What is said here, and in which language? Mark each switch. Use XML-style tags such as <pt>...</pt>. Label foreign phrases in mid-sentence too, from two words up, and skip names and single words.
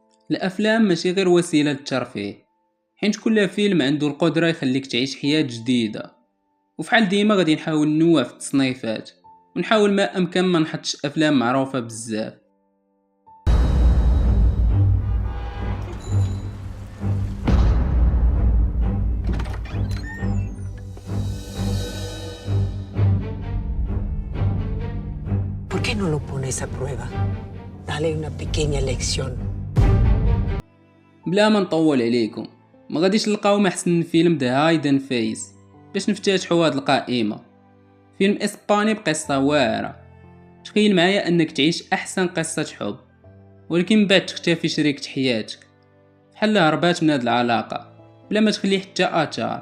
<ar>الافلام ماشي غير وسيله للترفيه، حيت كل فيلم عنده القدره يخليك تعيش حياه جديده. وفحال ديما غادي نحاول ننوع في التصنيفات، ونحاول ما امكن ما نحطش افلام معروفه بزاف.</ar> <es>¿Por qué no lo pones a prueba? Dale una pequeña lección.</es> <ar>بلا ما نطول عليكم، ما غاديش نلقاو ما احسن من فيلم ذا هايدن فيس باش نفتتحوا هاد القائمه. فيلم اسباني بقصه واعره. تخيل معايا انك تعيش احسن قصه حب، ولكن من بعد تختفي شريكة حياتك، بحال هربات من هاد العلاقه بلا ما تخلي حتى اثار.</ar>